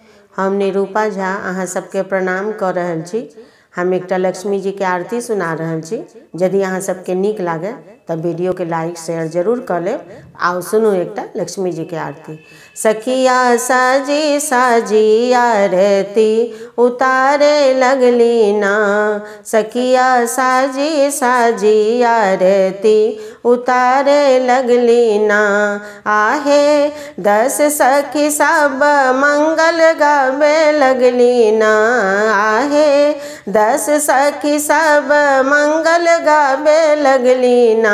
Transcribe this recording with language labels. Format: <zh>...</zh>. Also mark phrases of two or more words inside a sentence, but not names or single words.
<mai>हम निरूपा झा अहाँ सबके प्रणाम कर रहल छी। हम एकटा लक्ष्मी जी के आरती सुना रहल छी। यदि अहाँ सबके नीक लागे तब वीडियो के</mai> <en>like share</en> <mai>जरूर कर लेब। आओ सुनू एकटा लक्ष्मी जी के आरती। सखिया साजी साजी आरती उतारे लगली ना, सखिया साजी साजी आरती उतारे लगली ना। आहे 10 सखी सब मंगल गावे लगली ना, आहे 10 सखी सब मंगल गावे लगली ना।</mai>